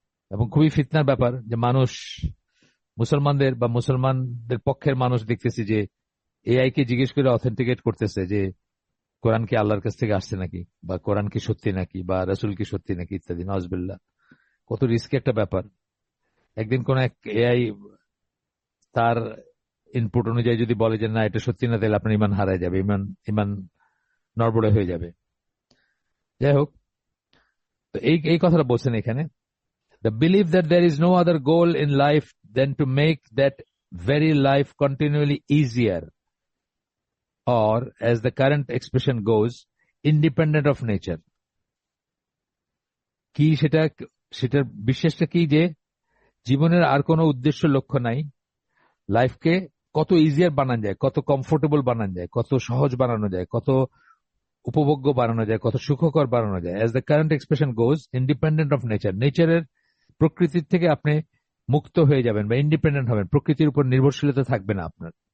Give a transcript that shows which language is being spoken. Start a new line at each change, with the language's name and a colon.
Bangla: এবং খুবই ফিতনার ব্যাপার যে মানুষ, মুসলমানদের বা মুসলমানদের পক্ষের মানুষ দেখতেছি যে এআই কে জিজ্ঞেস করে অথেন্টিকেট করতেছে যে কোরআন কি আল্লাহর কাছ থেকে আসছে নাকি, বা কোরআন কি সত্যি নাকি, বা রাসূল কি সত্যি নাকি, ইত্যাদি। নওয়াজবিল্লাহ, কত রিস্কি একটা ব্যাপার। একদিন কোন এক এআই তার ইনপুট অনুযায়ী যদি বলে যে না এটা সত্যি না, তাহলে আপনার ইমান হারায় যাবে, ইমান ইমান নড়বড়ে হয়ে যাবে। যাই হোক, তো এই এই কথাটা বলছেন এখানে,
English: the belief that there is no other goal in life than to make that very life continually easier, or as the current expression goes, independent of nature.
Bangla: কি সেটা, সেটার বিশ্বাসটা কি যে জীবনের আর কোনো উদ্দেশ্য লক্ষ্য নাই, লাইফকে কত ইজিয়ার বানানো যায়, কত কমফোর্টেবল বানানো যায়, কত সহজ বানানো যায়, কত উপভোগ্য বানানো যায়, কত সুখকর বানানো যায়।
English: as the current expression goes, independent of nature,
Bangla: নেচারের, প্রকৃতির থেকে আপনি মুক্ত হয়ে যাবেন বা ইন্ডিপেন্ডেন্ট হবেন, প্রকৃতির উপর নির্ভরশীলতা থাকবে না আপনার।